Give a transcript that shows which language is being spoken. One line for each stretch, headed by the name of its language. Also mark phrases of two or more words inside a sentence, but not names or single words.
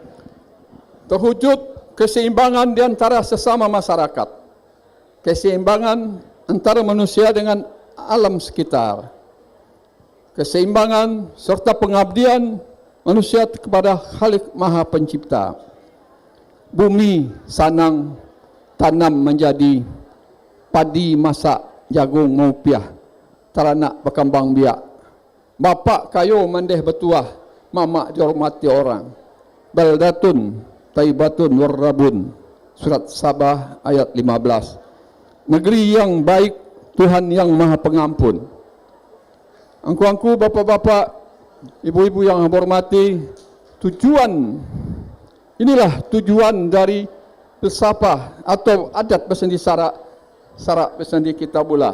Indonesian: Terwujud keseimbangan di antara sesama masyarakat, keseimbangan antara manusia dengan alam sekitar, keseimbangan serta pengabdian manusia kepada Khalik Maha Pencipta.
Minangkabau: Bumi sanang, tanam menjadi, padi masak, jagung maupiah, teranak berkembang biak, bapak kayu mandeh betuah, mamak dihormati orang.
Arabic: بلدة طيبة ورب,
Indonesian: surat Sabah ayat 15. Negeri yang baik, Tuhan yang Maha Pengampun. Angku-angku, bapak-bapak, ibu-ibu yang hormati, inilah tujuan dari filsafat atau adat bersandi sarak, sarak bersandi kitabullah.